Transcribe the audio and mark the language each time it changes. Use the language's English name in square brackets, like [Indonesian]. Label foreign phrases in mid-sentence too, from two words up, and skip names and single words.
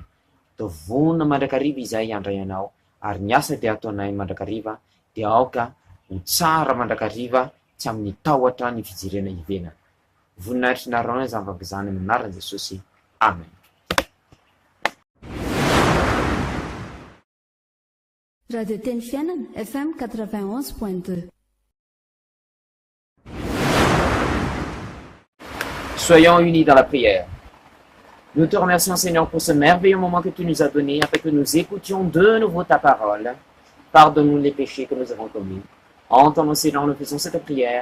[Malagasy] Atao vonona mandrakariva izay handray anao, ary ny asa dia ataonay mandrakariva dia aoka ho tsara mandrakariva, tsy amin'ny tahotra ny fijirena hivenana. Voninahitry ny arona izany vavaka izany amin'ny anaran'i Jesosy. Amen. Radio Teny Fiainana, FM 91.2. [French] Soyons unis dans la prière. Nous te remercions, Seigneur, pour ce merveilleux moment que tu nous as donné afin que nous écoutions de nouveau ta parole. Pardonne-nous les péchés que nous avons commis. Entends-nous, Seigneur, nous faisons cette prière.